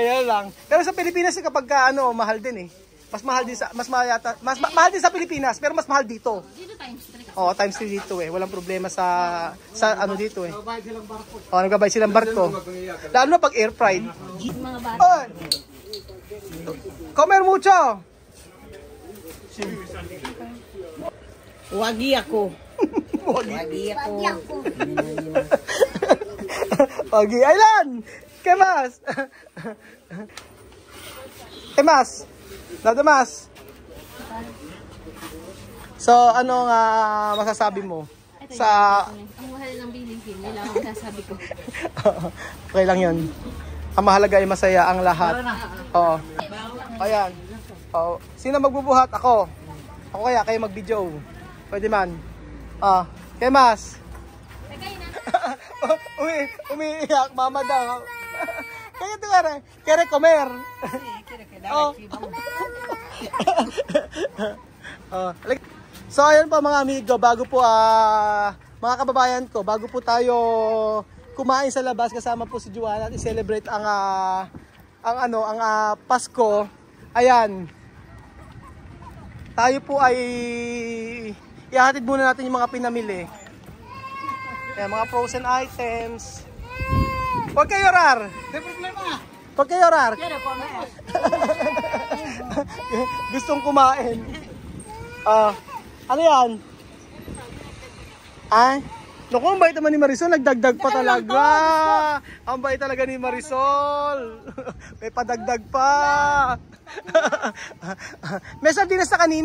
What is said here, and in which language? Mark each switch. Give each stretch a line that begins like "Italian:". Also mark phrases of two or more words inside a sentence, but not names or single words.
Filipino: Pero sa Pilipinas kapag mahal din eh. Mas mahal din sa mahal din sa Pilipinas, pero mas mahal dito. Dito times 3. Oo, times 3 dito eh. Walang problema sa ano dito eh. Oh, nagbabayad silang barko. Lalo na pag
English: air fried.
Filipino: Mga bata. Oy!
Spanish: Comer mucho.
Filipino: Wagi ako. Wagi. Wagi ako. Wagi. Aylan!
Spanish: ¿Qué más? ¿Qué más? Nada más.
Filipino: So, ano nga masasabi mo? Sa Ang mahal ng bilihin, nila ang masasabi ko. okay lang 'yon. Ang mahalaga ay masaya ang lahat. Oo. Ayan. Oh, sino magbubuhat? Ako. Ako kaya kayo mag-video. Pwede man.
Spanish: ¿Qué más?
Filipino: Umiiyak, mama daw. Kaya ito
Spanish: kere comer.
Filipino: Oh. So ayun po mga amigo, bago po mga kababayan ko, bago po tayo kumain sa labas kasama po si Joanna at i-celebrate ang Pasko. Ayan. Tayo po ay ihahatid muna natin yung mga pinamili. Ayan, mga
English: frozen items.
Spanish: ¿Por qué llorar?
Filipino: May problema.
Spanish: ¿Por qué llorar? Quiero comer.
Filipino: Gustong kumain. Ano yan? Ay? Naku, ang bait naman ni Marisol. Nagdagdag pa talaga. Ang bait talaga ni Marisol. May padagdag pa. May sardinas na kanina.